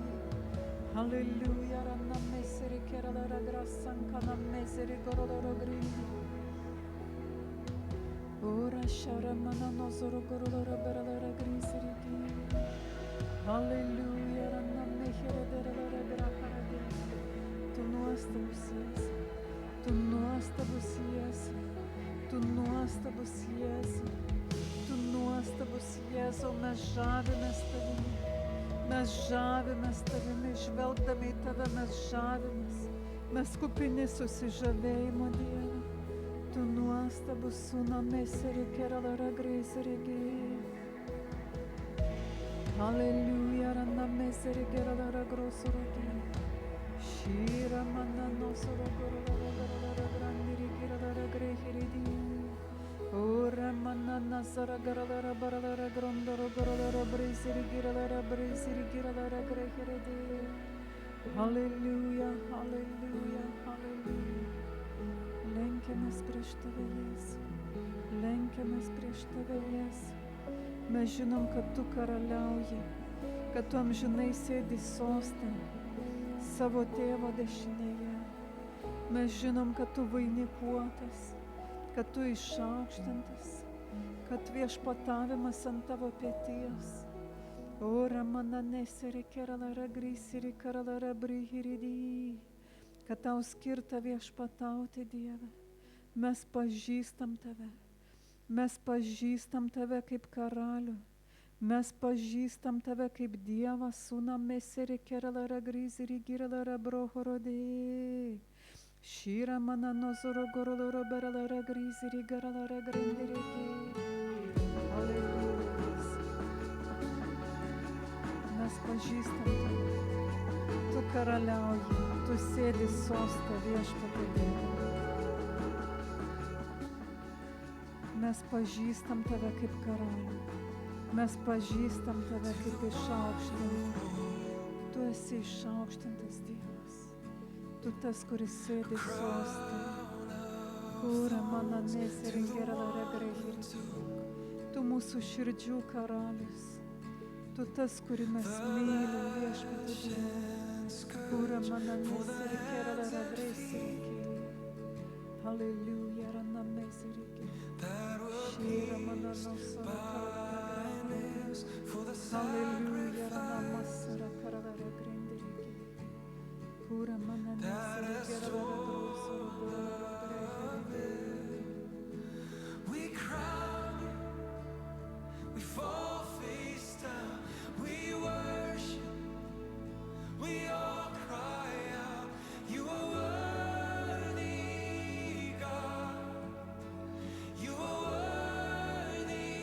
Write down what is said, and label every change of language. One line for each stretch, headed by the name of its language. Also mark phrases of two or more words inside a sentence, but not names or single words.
Lithuanian: Hallelujah, ranna mesere gerala grasankana mesere gorolo grindi. Ora shara mana nosoro gorolo barala grisereki. Hallelujah, ranna mehere derala graharade. Tu nuostabus esi, tu nuostabus esi, tu nuostabus esi, tu nuostabus esi, o mes žavimės tavimi, mes žavimės tavimi, žvelgdami į tave mes žavimės, mes kupini susižavėjimo Dieve. Tu nuostabus Sūnų meseri kerala greiseri. Hallelujah, ranna mesere gerala grosoroki. Shira manna nosoro gorala grandiri gerala grehiridi. Ora manna nasara gerala barala grondoro gorala brisiri gerala grehiridi. Hallelujah, hallelujah, hallelujah. Lenkiamės prieš tave, Jėzau. Lenkiamės prieš tave, Jėzau. Mes žinom, kad tu karaliauji, kad tu amžinai sėdi soste savo tėvo dešinėje. Mes žinom, kad tu vainikuotas, kad tu išaukštintas, kad viešpatavimas ant tavo peties. Ora mana neseri keralara grisiri karalara brihiridi, kad tau skirta viešpatauti, Dieve. Mes pažįstam tave. Mes pažįstam tave kaip karalių, mes pažįstam tave kaip Dievą, Sūnų meseri kerala griziri girala brohorodė. Šyra mana nozoro gorolo berala griziri garala grindirėkė. Alelujas. Mes pažįstam tave, tu karaliauji, tu sėdi soste viešpatie Dieve. Mes pažįstam tave kaip karalių, mes pažįstam tave kaip išaukštintą. Tu esi išaukštintas Dievas, tu tas, kuris sėdi soste, kūra mana neseri gerala grehirdi. Tu mūsų širdžių karalius, tu tas, kurį mes mylim viešpatie Dieve, kūra mana neseri gerala grehirdi. Hallelujah, rana meseri. Shira mana nosara karala. Hallelujah, rana masara karala grindiri. Kura mana neseri gerala grosoro.
English: We crown you, we fall face down, we worship, we all cry out, you are worthy, God, you are worthy,